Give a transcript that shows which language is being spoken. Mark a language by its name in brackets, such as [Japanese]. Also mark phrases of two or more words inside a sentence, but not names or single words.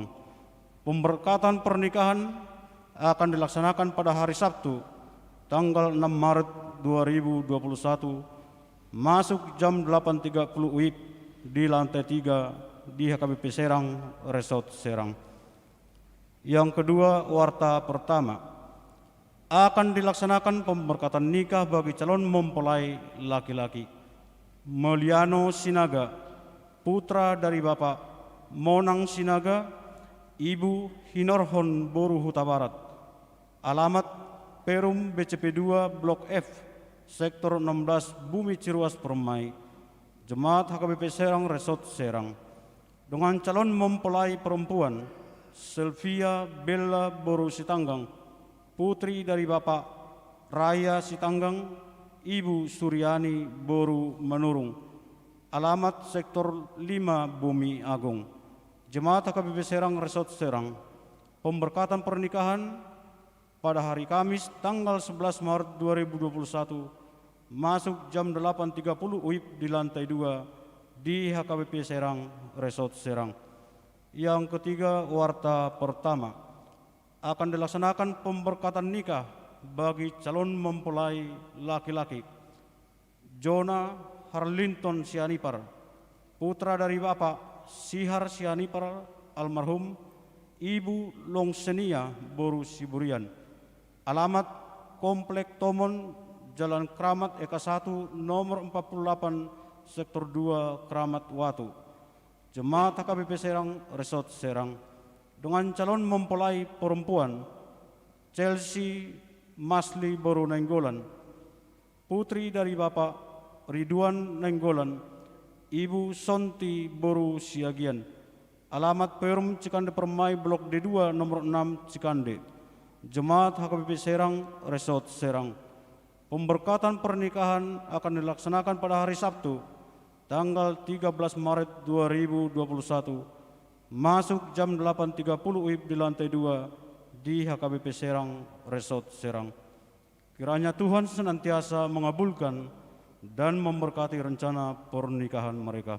[Indonesian] Pemberkatan pernikahan akan dilaksanakan pada hari Sabtu, tanggal 6 Maret 2021, masuk jam 8.30 WIB di lantai 3 di HKBP Serang, Resort Serang. Yang kedua, warta pertama, akan dilaksanakan pemberkatan nikah bagi calon mempelai laki-laki Meliano Sinaga, putra dari Bapak Monang Sinaga, Ibu Hinorhon Boru Huta Barat. Alamat Perum BCP 2 Blok F, Sektor 16 Bumi Ciruas Permai, Jemaat HKBP Serang Resort Serang. Dengan calon mempelai perempuan Sylvia Bella Boru Sitanggang, putri dari Bapak Raya Sitanggang, Ibu Suryani Boru Menurung. Alamat Sektor 5 Bumi Agung. Jemaat HKBP Serang Resort Serang. Pemberkatan pernikahan pada hari Kamis tanggal 11 Maret 2021 masuk jam 8.30 WIB di lantai 2 di HKBP Serang Resort Serang. Yang ketiga, warta pertama akan dilaksanakan pemberkatan nikah bagi calon mempelai laki-laki Jona Harlinton Sianipar, putra dari Bapak Sihar Sianipar almarhum, Ibu Longsenia Boru Siburian. Alamat Komplek Tomon, Jalan Kramat Eka 1 nomor 48 Sektor 2 Kramat Watu. Jemaat HKBP Serang Resort Serang dengan calon mempelai perempuan Chelsea Masli Boru Nenggolan, putri dari Bapak Ridwan Nenggolan, Ibu Sonti Boru Siagian. Alamat Perum Cikande Permai Blok D2 nomor 6 Cikande. Jemaat HKBP Serang Resort Serang. Pemberkatan pernikahan akan dilaksanakan pada hari Sabtu tanggal 13 Maret 2021 masuk jam 8.30 WIB di lantai 2 di HKBP Serang Resort Serang. Kiranya Tuhan senantiasa mengabulkan dan memberkati rencana pernikahan mereka.